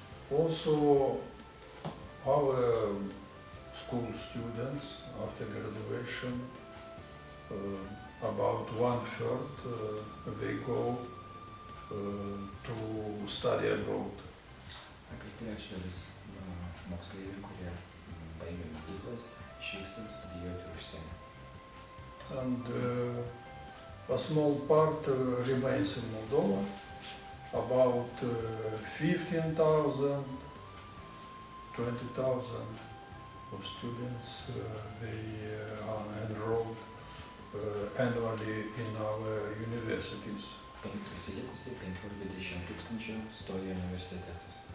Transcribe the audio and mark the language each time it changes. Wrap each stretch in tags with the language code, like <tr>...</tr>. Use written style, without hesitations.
<en>Also, our school students after graduation, about 1/3, they go to study abroad.</en> <lt>Apie trečdalis moksleivių, kurie baigia mokyklas, išvyksta studijuoti užsienį.</lt> <en>And a small part remains in Moldova, about 15,000, 20,000 of students, they are enrolled annually in our universities.</en> <lt>Prisilikusi 15-20 tūkstančių stoja universitetus.</lt>